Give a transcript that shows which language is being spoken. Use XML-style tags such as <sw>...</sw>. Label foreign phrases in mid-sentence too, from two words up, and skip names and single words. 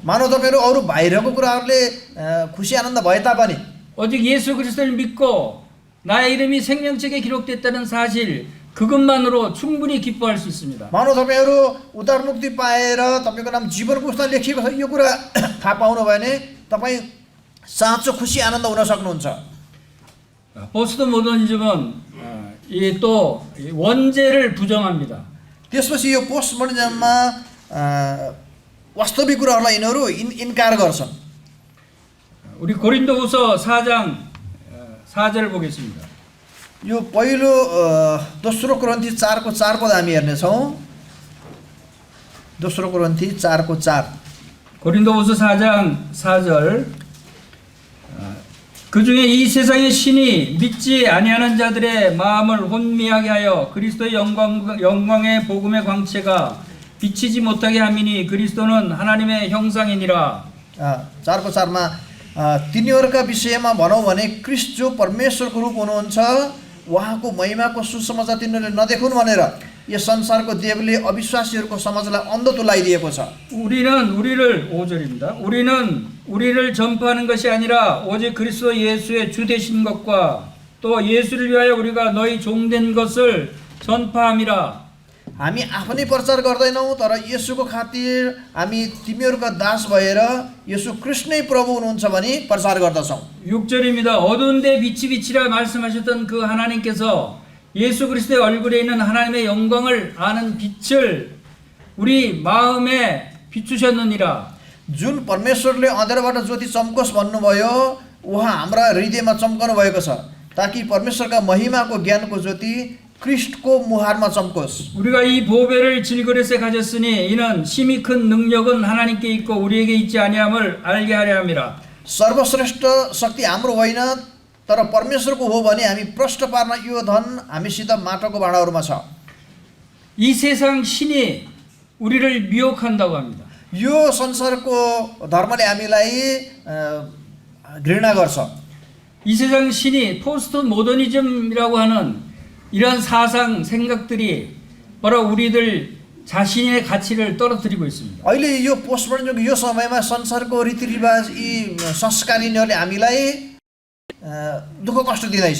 <ne>मानव तपाईँहरू अरू बाहिरको कुराहरूले खुसी आनन्द भए तापनि</ne> <ko>오직 예수 그리스도를 믿고 나의 이름이 생명책에 기록됐다는 사실 그것만으로 충분히 기뻐할 수 있습니다.</ko> <ne>मानव तपाईँहरू उद्धार मुक्ति पाएर तपाईँको नाम जीवन पुस्तकमा लेखिएको छ यो कुरा थाहा पाउनु भयो भने तपाईँ साँचो खुसी आनन्द हुन सक्नुहुन्छ।</ne> <ko>포스트 모더니즘은 또 원죄를 부정합니다.</ko> <ne>त्यसपछि यो पोस्ट मोडर्निजममा वास्तविक कुराहरूलाई यिनीहरू इन्कार गर्छन्।</ne> <ko>우리 고린도후서 4장 4절 보겠습니다.</ko> <ne>यो पहिलो दोस्रो कोरिन्थी 4को 4 पद हामी हेर्नेछौँ। दोस्रो कोरिन्थी 4को 4</ne> <ko>고린도후서 4장 4절 그 중에 이 세상의 신이 믿지 아니하는 자들의 마음을 혼미하게 하여 그리스도의 영광의 복음의 광채가 비치지 못하게 함이니 그리스도는 하나님의 형상이니라.</ko> <ne>4को 4मा तिनीहरूका विषयमा भनौँ भने क्रिस्ट जो परमेश्वरको रूप हुनुहुन्छ उहाँको महिमाको सुसमाचार तिनीहरूले नदेखुन् भनेर यस संसारको देवले अविश्वासीहरूको समाजलाई अन्ध तुलाइदिएको छ।</ne> <ko>우리는 우리를 5절입니다. 우리를 전파하는 것이 아니라 오직 그리스도 예수의 주 되신 것과 또 예수를 위하여 우리가 너희 종된 것을 전파함이라.</ko> <ne>हामी आफ्नै प्रचार गर्दैनौँ तर येशूको खातिर हामी तिमीहरूका दास भएर येशू कृष्ण नै प्रभु हुनुहुन्छ भनी प्रचार गर्दछौँ।</ne> <ko>6절입니다. 어두운 데 빛이 비치라 말씀하셨던 그 하나님께서 예수 그리스도의 얼굴에 있는 하나님의 영광을 아는 빛을 우리 마음에 비추셨느니라.</ko> <ne>जुन परमेश्वरले अँध्यारोबाट ज्योति चम्कोस् भन्नुभयो उहाँ हाम्रा हृदयमा चम्कनु भएको छ ताकि परमेश्वरका महिमाको ज्ञानको ज्योति क्रिस्टको मुहारमा चम्कोस्।</ne> <ko>우리가 이 보배를 질그릇에 가졌으니 이는 심히 큰 능력은 하나님께 있고 우리에게 있지 아니함을 알게 하려 함이라.</ko> <ne>सर्वश्रेष्ठ शक्ति हाम्रो होइन तर परमेश्वरको हो भने हामी प्रष्ट पार्न यो धन हामीसित माटोको भाँडाहरूमा छ।</ne> <ko>이 세상 신이 우리를 미혹한다고 합니다.</ko> <ne>यो संसारको धर्मले हामीलाई घृणा गर्छ।</ne> <ko>이 세상 신이 포스트 모더니즘이라고 하는 이러한 사상 생각들이 바로 우리들 자신의 가치를 떨어뜨리고 있습니다.</ko> <ne>अहिले यो पोस्टमोडर्निजमको यो समयमा संसारको रीतिरिवाज यी संस्कार यिनीहरूले हामीलाई दुःख कष्ट दिँदैछ।</ne>